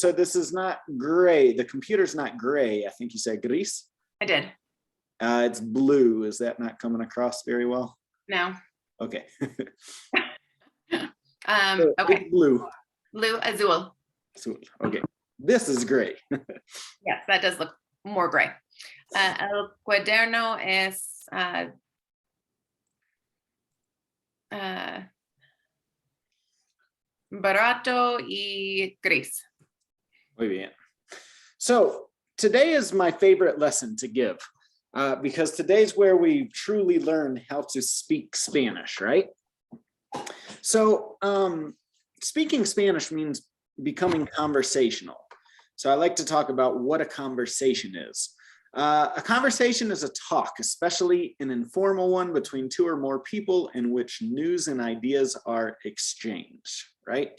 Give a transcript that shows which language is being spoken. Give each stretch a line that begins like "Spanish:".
English: So this is not gray. The computer's not gray. I think you said gris. I did. It's blue. Is that not coming across very well? No. Okay. Okay. Blue. Blue, azul. Okay. This is gray. Yes, that does look more gray.
Spanish: El cuaderno es barato y gris. Muy bien.
English: So today is my favorite lesson to give because today's where we truly learn how to speak Spanish, right? So speaking Spanish means becoming conversational. So I like to talk about what a conversation is. A conversation is a talk, especially an informal one between two or more people in which news and ideas are exchanged, right?